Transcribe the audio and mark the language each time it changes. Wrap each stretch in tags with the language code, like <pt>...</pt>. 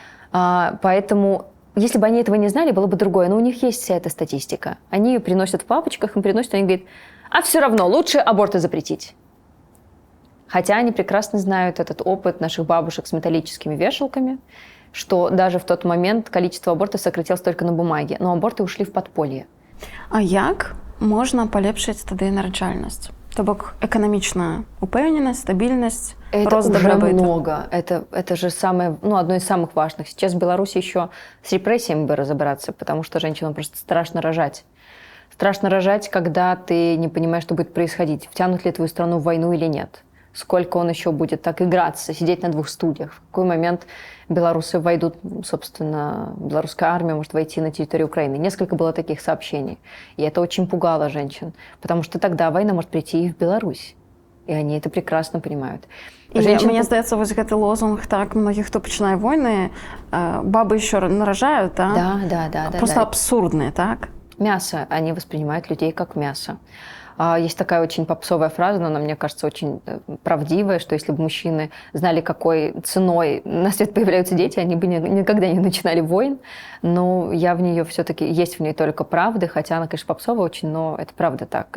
<ru>Поэтому, если бы они этого не знали, было бы другое. Но у них есть вся эта статистика. Они ее приносят в папочках, им приносят, они говорят, а все равно лучше аборты запретить. Хотя они прекрасно знают этот опыт наших бабушек с металлическими вешалками, что даже в тот момент количество абортов сократилось только на бумаге, но аборты ушли в подполье.</ru> <uk>А як можна полепшити тоді нараджальність? Тобто економічна упевненість, стабільність, рост добробыту.</uk> <ru>Это уже много. Это же одно из самых важных. Сейчас в Беларуси еще с репрессиями бы разобраться, потому что женщинам просто страшно рожать. Страшно рожать, когда ты не понимаешь, что будет происходить. Втянут ли твою страну в войну или нет. Сколько он еще будет так играться, сидеть на двух стульях. В какой момент белорусы войдут, собственно, белорусская армия может войти на территорию Украины. Несколько было таких сообщений. И это очень пугало женщин, потому что тогда война может прийти и в Беларусь. И они это прекрасно понимают.</ru> <uk>Мені здається, ось цей лозунг, так, многих, хто починає війни, баби ще нарожають, так?</uk> <ru>Да.</ru> <uk>Просто абсурдне, так?</uk> <ru>Мясо. Они воспринимают людей как мясо. Есть такая очень попсовая фраза, но она, мне кажется, очень правдивая, что если бы мужчины знали, какой ценой на свет появляются дети, они бы никогда не начинали войн. Но я в нее все-таки, есть в ней только правды, хотя она, конечно, попсовая очень, но это правда так.</ru>